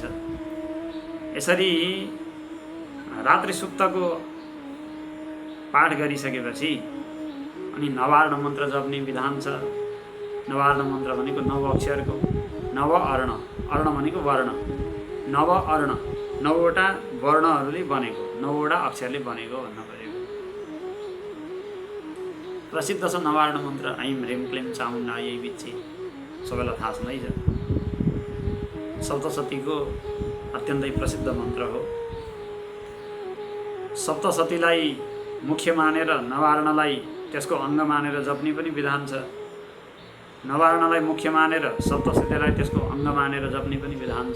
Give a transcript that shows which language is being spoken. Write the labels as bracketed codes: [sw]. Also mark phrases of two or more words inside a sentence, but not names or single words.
[ne] यसरी रात्रि सुक्तको पाठ गरिसकेपछि अनि नवार्ण मन्त्र जप्ने विधान छ। नवार्ण मन्त्र भनेको 9 अक्षरको, नव अर्ण, अर्ण भनेको वर्ण, नव अर्ण 9वटा वर्णहरूले बनेको, 9वटा अक्षरले बनेको भन्न पऱ्यो। प्रसिद्ध छ नवार्ण मन्त्र [sa] ऐं ह्रीं क्लीं चामुण्डायै विच्छे, [ne] सबैलाई थाहा छँदैछ। सप्तशतीको अत्यन्तै प्रसिद्ध मन्त्र हो। सप्तशतीलाई मुख्य मानेर नवार्णलाई त्यसको अङ्ग मानेर जप्ने पनि विधान छ। नवार्णलाई मुख्य मानेर सप्तशतीलाई त्यसको अङ्ग मानेर जप्ने पनि विधान छ।